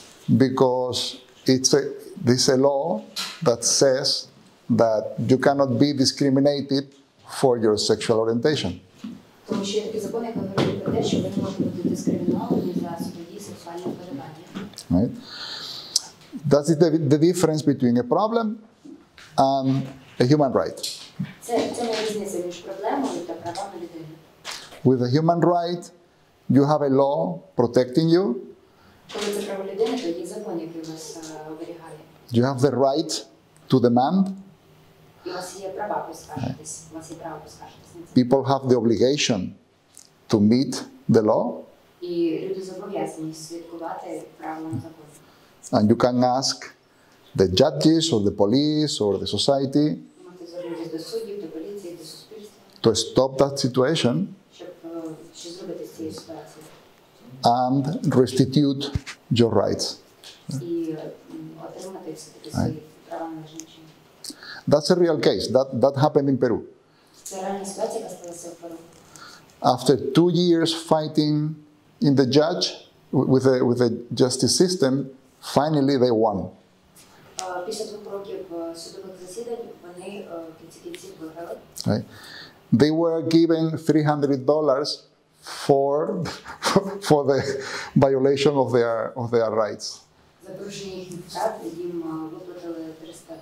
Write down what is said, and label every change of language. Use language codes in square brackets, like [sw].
[en] Because there's a law that says that you cannot be discriminated for your sexual orientation. [uk] Тому що є такий закон, який говорить про те, що ви не можете бути дискриміновані за свої сексуальні вподобання. [en] Right? That is the difference between a problem and a human right. [uk] Це не різниця між проблемою та правами людини. [en] With a human right, you have a law protecting you. [uk] Коли це право людини, то є закон, який вас оберігає. [en] You have the right to demand. [uk] І у вас є права поскаржитись. У вас є право поскаржитись на це. [en] People have the obligation to meet the law. [uk] І люди зобов'язані слідкувати правилам закону. [en] And you can ask the judges or the police or the society [uk] Ви можете звернутися до суддів, до поліції, до суспільства, [en] to stop that situation [uk] щоб що зробити з цією ситуацією. [en] and restitute your rights. [uk] І отримати все-таки свої права належним чином. [en] That's a real case. That happened in Peru. [uk] Це реальна ситуація, яка сталася в Перу. [en] After 2 years fighting in the with the justice system, finally they won. [uk] Після 2 років судових засідань вони в кінці кінців виграли. [en] Right? They were given $300 for the violation of their rights. [uk] За порушення їхніх прав їм виплатили $300.